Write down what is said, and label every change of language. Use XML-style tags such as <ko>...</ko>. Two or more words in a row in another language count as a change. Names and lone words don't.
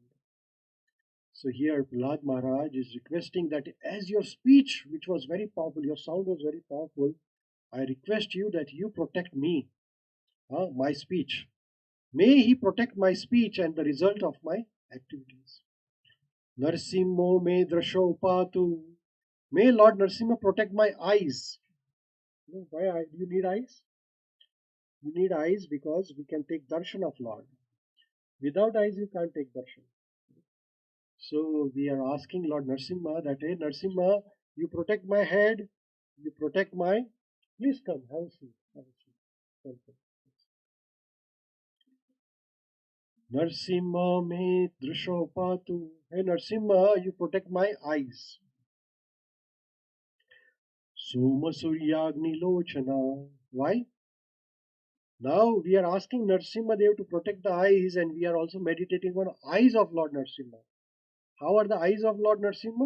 <en>So here Prahlad Maharaj is requesting that as your speech, which was very powerful, your sound was very powerful, I request you that you protect me, my speech. May he protect my speech and the result of my activities.</en> <sa>Narsimho me drasho patu.</sa> <en>May Lord Narsimha protect my eyes. Why do you need eyes? You need eyes because we can take darshan of Lord. Without eyes, you can't take darshan. So we are asking Lord Narsimha that, hey Narsimha, you protect my head, you protect my. Please come, have a seat. Have a seat. Welcome.</en> <sa>Narsimha me drisho patu.</sa> <en>Hey Narsimha, you protect my eyes.</en> <sa>Soma Suryagni Lochana.</sa> <en>Why? Now we are asking Narsimha Dev to protect the eyes, and we are also meditating on eyes of Lord Narsimha. How are the eyes of Lord Narsimha?</en>